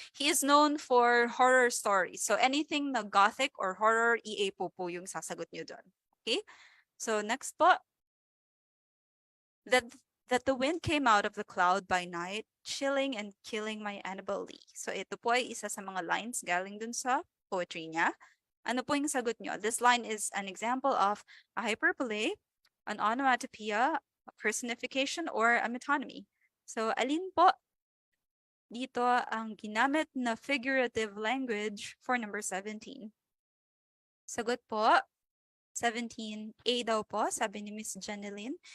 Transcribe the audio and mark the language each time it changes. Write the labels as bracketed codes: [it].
[en] He is known for horror stories. So anything na gothic or horror, E.A. [tl] Poe po yung sasagot niyo doon. [en] Okay? So next po, that the wind came out of the cloud by night, chilling and killing my Annabel Lee. [tl] So ito po ay isa sa mga lines galing dun sa poetry niya. Ano po yung sagot nyo? [en] This line is an example of a hyperbole, an onomatopoeia, a personification, or a metonymy. [tl] So alin po dito ang ginamit na figurative language for number 17? Sagot po, 17, A daw po, sabi ni Miss Janeline.